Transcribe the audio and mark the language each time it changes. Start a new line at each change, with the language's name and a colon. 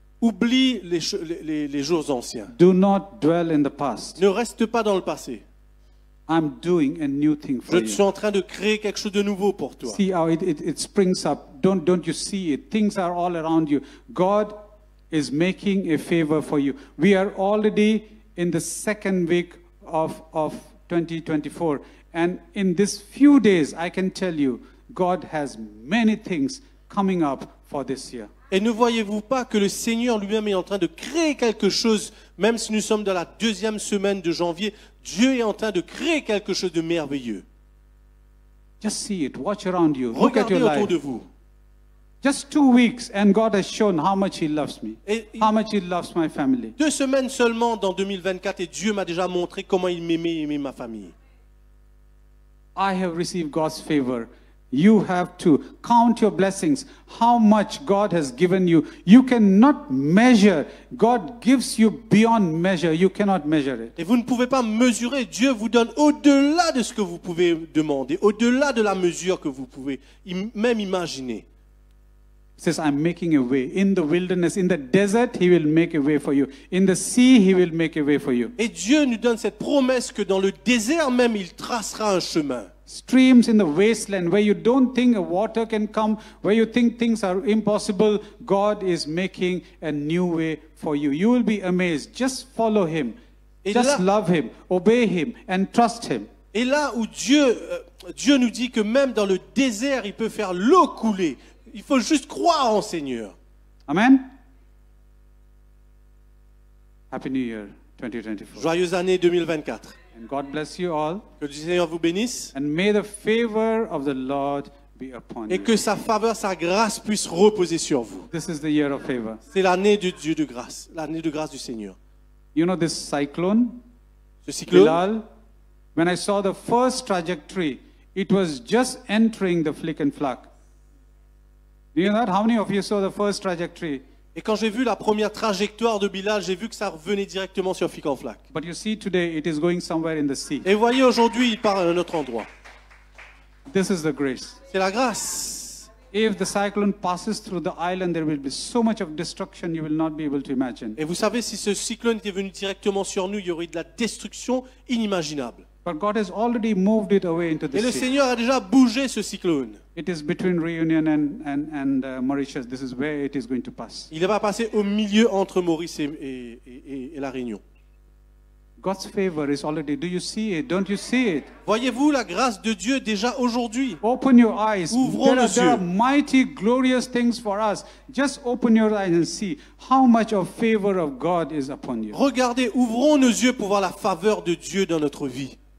French: Oublie les jours anciens.
English: Do not dwell in the past.
French: Ne reste pas dans le passé.
English: I'm doing a new thing for
French: Je suis
English: you.
French: en train de créer quelque chose de nouveau pour toi.
English: See how it springs up. Don't you see it? Things are all around you. God is making a favor for you. We are already in the second week of 2024. And in this few days, I can tell you, God has many things coming up for this year.
French: Et ne voyez-vous pas que le Seigneur lui-même est en train de créer quelque chose, même si nous sommes dans la deuxième semaine de janvier, Dieu est en train de créer quelque chose de merveilleux.
English: Just see it. Watch around you. Look at
French: Regardez
English: your
French: autour
English: life.
French: de vous.
English: Just 2 weeks, and God has shown how much He loves me,
French: Et
English: how much He loves my family.
French: 2 semaines seulement dans 2024 et Dieu m'a déjà montré comment il m'aimait et aimait ma famille.
English: I have received God's favor. You have to count your blessings, how much God has given you. You cannot measure. God gives you beyond measure. You cannot measure it.
French: Et vous ne pouvez pas mesurer. Dieu vous donne au-delà de ce que vous pouvez demander, au-delà de la mesure que vous pouvez même imaginer.
English: He says, I'm making a way. In the wilderness, in the desert, He will make a way for you. In the sea, He will make a way for you.
French: Et Dieu nous donne cette promesse que dans le désert même, il tracera un chemin.
English: streams in the wasteland where you don't think a water can come, where you think things are impossible, God is making a new way for you. You will be amazed. Just follow Him.
French: Et
English: Just
French: là-
English: love Him, obey Him, and trust Him.
French: Et là où Dieu nous dit que même dans le désert, il peut faire l'eau couler. Il faut juste croire en Seigneur.
English: Amen. Happy New Year 2024.
French: Joyeuse année 2024.
English: And God bless you all.
French: Que le Seigneur vous bénisse
English: And may the favor of the Lord be upon
French: et
English: you.
French: que sa faveur, sa grâce puisse reposer sur vous.
English: This is the year of favor.
French: C'est l'année de Dieu de grâce, l'année de grâce du Seigneur.
English: You know this cyclone,
French: Ce cyclone,
English: Bilal, when I saw the first trajectory, it was just entering the flick and flack. Do you know that? How many of you saw the first trajectory?
French: et quand j'ai vu la première trajectoire de Bilal, j'ai vu que ça revenait directement sur Flic en Flac.
English: But you see today it is going somewhere in the sea.
French: Et vous voyez, aujourd'hui, il part à un autre endroit.
English: This is the grace.
French: C'est la grâce.
English: If the cyclone passes through the island, there will be so much of destruction you will not be able to imagine.
French: Et vous savez, si ce cyclone était venu directement sur nous, il y aurait de la destruction inimaginable.
English: But God has already moved it away into the
French: Et le
English: sea.
French: Seigneur a déjà bougé ce cyclone.
English: It is between Reunion and Mauritius. This is where it is going to pass.
French: Il va passer au milieu entre Maurice et la Réunion.
English: God's favor is already. Do you see it? Don't you see it?
French: Voyez-vous la grâce de Dieu déjà aujourd'hui?
English: Open your eyes.
French: Ouvrons nos
English: There are
French: yeux.
English: mighty, glorious things for us. Just open your eyes and see how much of favor of God is upon you.
French: Regardez, ouvrons nos yeux pour voir la faveur de Dieu dans notre vie.